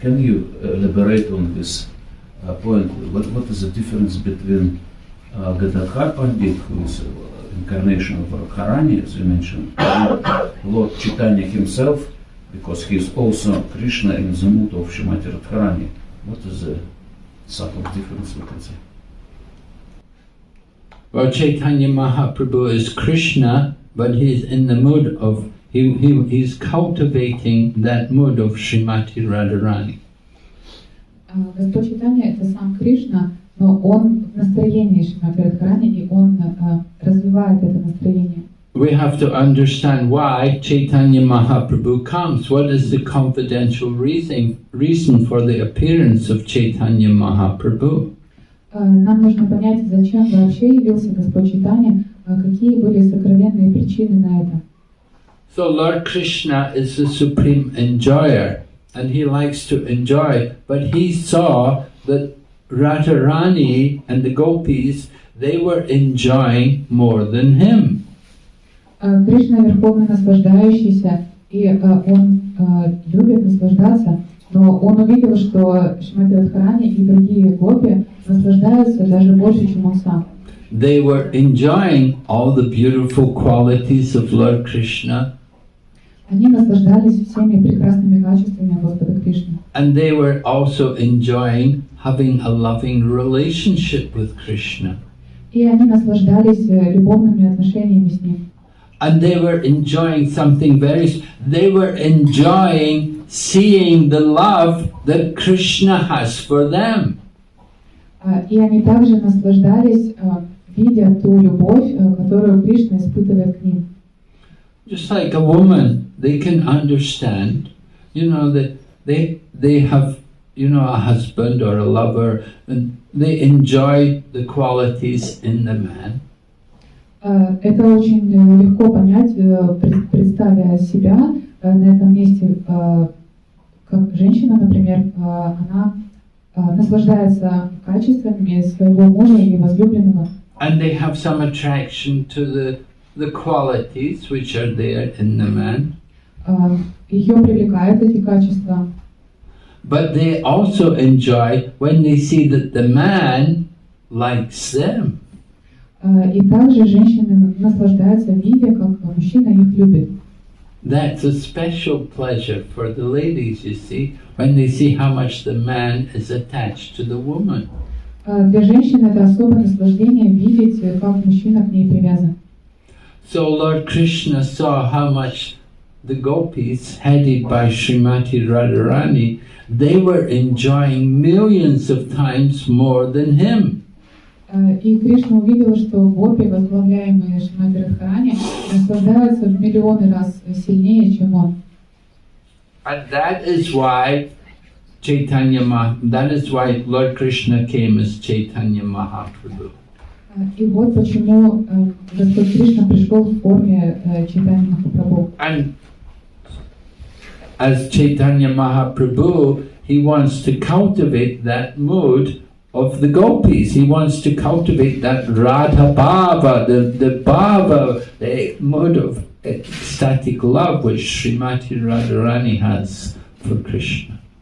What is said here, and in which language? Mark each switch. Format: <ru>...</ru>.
<en>Can you elaborate on this point? What is the difference between Gadadhar Pandit, who is incarnation of Radharani, as you mentioned, and Lord Chaitanya himself, because he is also Krishna in the mood of Srimati Radharani? What is the subtle difference, we can say? Well, Chaitanya Mahaprabhu is Krishna, but he's in the mood of, he's cultivating that mood of Srimati Radharani.</en> <ru>Господь Чайтанья — это сам Кришна, но он в настроении Шримати Радхарани, и он развивает это настроение.</ru> <en>We have to understand why Chaitanya Mahaprabhu comes. What is the confidential reason for the appearance of Chaitanya Mahaprabhu?</en> <ru>Нам нужно понять, зачем вообще явился Господь Чайтанья, какие были сокровенные причины на это.</ru> <en>So Lord Krishna is the supreme enjoyer, and he likes to enjoy, but he saw that Radharani and the gopis, they were enjoying more than him.</en> <ru>Кришна верховный наслаждающийся, и он любит наслаждаться, но он увидел, что Шримати Радхарани и другие гопи наслаждаются даже больше, чем он сам.</ru> <en>They were enjoying all the beautiful qualities of Lord Krishna.</en> <ru>Они наслаждались всеми прекрасными качествами Господа Кришны.</ru> <en>And they were also enjoying having a loving relationship with Krishna.</en> <ru>И они наслаждались любовными отношениями с ним.</ru> <en>And they were enjoying something they were enjoying seeing the love that Krishna has for them.</en> <ru>И они также наслаждались, видя ту любовь, которую Кришна испытывает к ним.</ru> <en>Just like a woman, they can understand, that they have, a husband or a lover, and they enjoy the qualities in the man.</en> <ru>Это очень легко понять, представя себя на этом месте, как женщина, например, она наслаждается качествами своего мужа и возлюбленного.</ru> <en>And they have some attraction to the qualities which are there in the man.</en> <ru>Ее привлекают эти качества.</ru> <en>But they also enjoy when they see that the man likes them.</en> <ru>И также женщины наслаждаются, видя, как мужчина их любит.</ru> <en>That's a special pleasure for the ladies, you see, when they see how much the man is attached to the woman.</en> <ru>Для женщин это особое наслаждение видеть, как мужчина к ней привязан.</ru> <en>So Lord Krishna saw how much the gopis, headed by Srimati Radharani, they were enjoying millions of times more than him.</en> <ru>И Кришна увидел, что гопи, возглавляемые Шримати Радхарани, наслаждаются в миллионы раз сильнее, чем он.</ru> <en>And that is why that is why Lord Krishna came as Chaitanya Mahaprabhu.</en> <ru>И вот почему Господь Кришна пришел в форме Чайтаньи Махапрабху.</ru> <en>And as Chaitanya Mahaprabhu, he wants to cultivate that mood of the gopis. He wants to cultivate that Radha Bhava, the Bhava, the mood of ecstatic love which Srimati Radharani has for Krishna.</en>